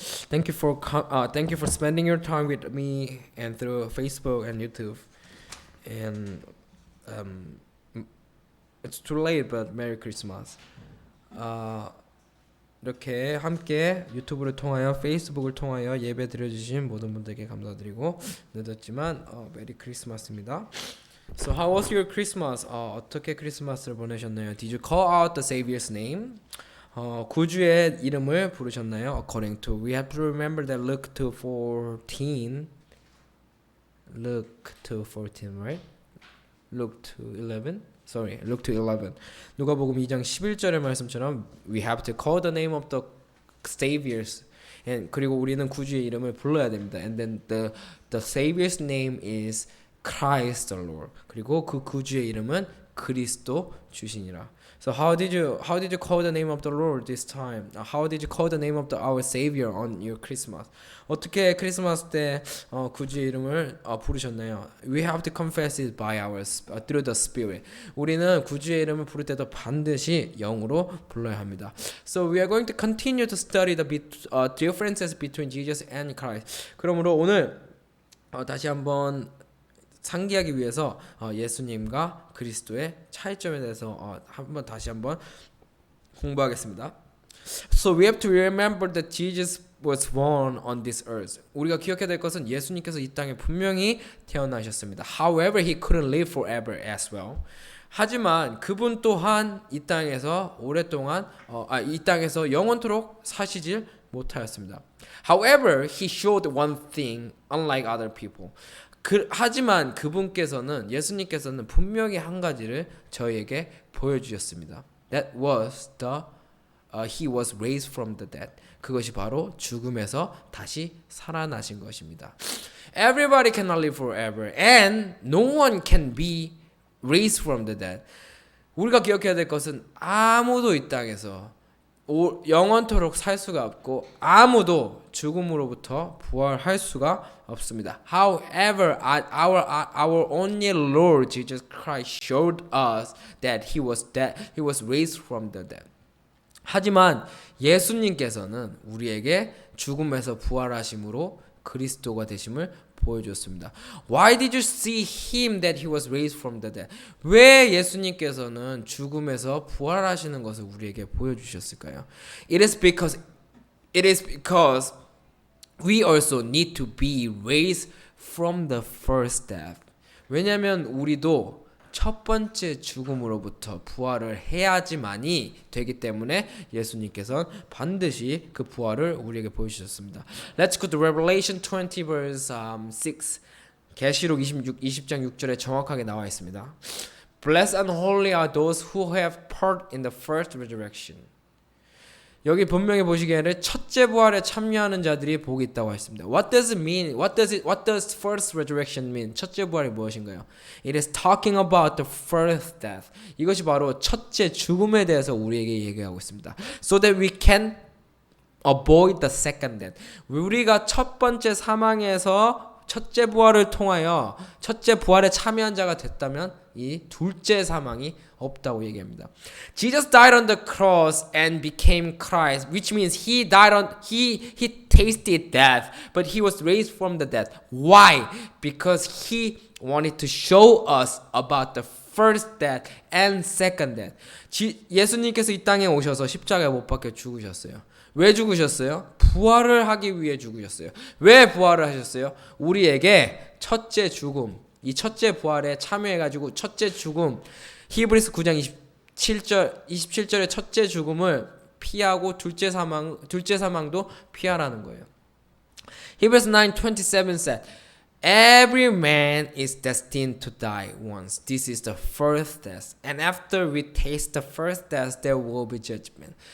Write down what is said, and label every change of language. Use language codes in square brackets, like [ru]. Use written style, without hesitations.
[en] thank you for spending your time with me and through Facebook and YouTube. And it's too late, but Merry Christmas. [ko] 이렇게 함께 유튜브를 통하여 페이스북을 통하여 예배 드려주신 모든 분들께 감사드리고 늦었지만 메리 크리스마스입니다. [en] So how was your Christmas? [ko] 어떻게 크리스마스를 보내셨나요? [en] Did you call out the Savior's name? [ko] 구주의 이름을 부르셨나요? [en] According to we have to remember that Luke 2:14, right? Luke 2:11. Sorry, Luke 2:11. [ko] 누가복음 2장 11절의 말씀처럼 [en] we have to call the name of the Saviors. [ko] 그리고 우리는 구주의 이름을 불러야 됩니다. [en] And then the Savior's name is Christ the Lord. [ko] 그리고 그 구주의 이름은 그리스도 주시니라. [en] So how did you call the name of the Lord this time? How did you call the name of our Savior on your Christmas? [ko] 어떻게 크리스마스 때 구주의 이름을 부르셨나요? [en] We have to confess it by through the Spirit. [ko] 우리는 구주의 이름을 부를 때도 반드시 영으로 불러야 합니다. [en] So we are going to continue to study the differences between Jesus and Christ. [ko] 그러므로 오늘 다시 한번 상기하기 위해서 예수님과 그리스도의 차이점에 대해서 다시 한번 공부하겠습니다. [en] So we have to remember that Jesus was born on this earth. [ko] 우리가 기억해야 될 것은 예수님께서 이 땅에 분명히 태어나셨습니다. [en] However, he couldn't live forever as well. [ko] 하지만 그분 또한 이 땅에서 오랫동안 이 땅에서 영원토록 사시질 못하였습니다. [en] However, he showed one thing unlike other people. [ko] 하지만 그분께서는 예수님께서는 분명히 한 가지를 저희에게 보여주셨습니다. [en] That was he was raised from the dead. [ko] 그것이 바로 죽음에서 다시 살아나신 것입니다. [en] Everybody cannot live forever, and no one can be raised from the dead. [ko] 우리가 기억해야 될 것은 아무도 이 땅에서 영원토록 살 수가 없고 아무도 죽음으로부터 부활할 수가 없습니다. [en] However, our only Lord Jesus Christ showed us that he was raised from the dead. [ko] 하지만 예수님께서는 우리에게 죽음에서 부활하심으로 그리스도가 되심을 보여줬습니다. [en] Why did you see him that he was raised from the dead? [ko] 왜 예수님께서는 죽음에서 부활하시는 것을 우리에게 보여주셨을까요? [en] It is because we also need to be raised from the first death. [ko] 왜냐하면 우리도 첫 번째 죽음으로부터 부활을 해야지만이 되기 때문에 예수님께서는 반드시 그 부활을 우리에게 보여주셨습니다. [en] Let's go to Revelation 20 verse 6. [ko] 계시록 20장 6절에 정확하게 나와 있습니다. [en] Blessed and holy are those who have part in the first resurrection. [ko] 여기 분명히 보시기에는 첫째 부활에 참여하는 자들이 복이 있다고 했습니다. [en] What does it mean? What does first resurrection mean? [ko] 첫째 부활이 무엇인가요? [en] It is talking about the first death. [ko] 이것이 바로 첫째 죽음에 대해서 우리에게 얘기하고 있습니다. [en] So that we can avoid the second death. [ko] 우리가 첫 번째 사망에서 첫째 부활을 통하여 첫째 부활에 참여한 자가 됐다면 이 둘째 사망이 없다고 얘기합니다. [en] Jesus died on the cross and became Christ, which means he tasted death, but he was raised from the dead. Why? Because he wanted to show us about the first death and second death. [ko] 예수님께서 이 땅에 오셔서 십자가에 못 박혀 죽으셨어요. 왜 죽으셨어요? 부활을 하기 위해 죽으셨어요. 왜 부활을 하셨어요? 우리에게 첫째 죽음, 이 첫째 부활에 참여해가지고 첫째 죽음, 히브리서 9장 27절의 첫째 죽음을 피하고 둘째 사망도 피하라는 거예요. [en] Hebrews 9:27 said, Every man is destined to die once. This is the first death. And after we taste the first death, there will be judgment.